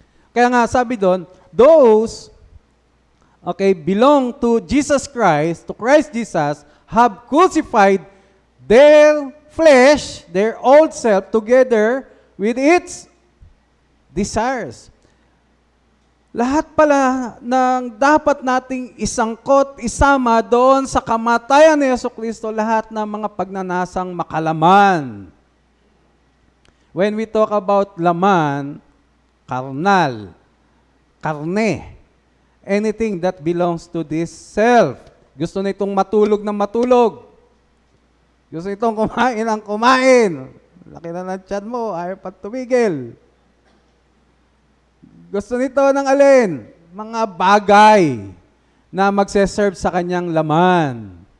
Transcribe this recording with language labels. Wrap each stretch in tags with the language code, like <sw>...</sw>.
<tl>Kaya nga sabi doon,</tl> <en>those belong to Jesus Christ, to Christ Jesus, have crucified their flesh, their old self, together with its desires.</en> <tl>Lahat pala ng dapat nating isangkot, isama doon sa kamatayan ni Jesucristo, lahat ng mga pagnanasang makalaman.</tl> <en>When we talk about laman, karnal, karne, anything that belongs to this self.</en> <tl>Gusto nitong matulog ng matulog. Gusto nitong kumain ng kumain. Laki na ng tiyan mo, ayaw pa tumigil. Gusto nito ng alin? Mga bagay na magse-serve sa kanyang laman.</tl>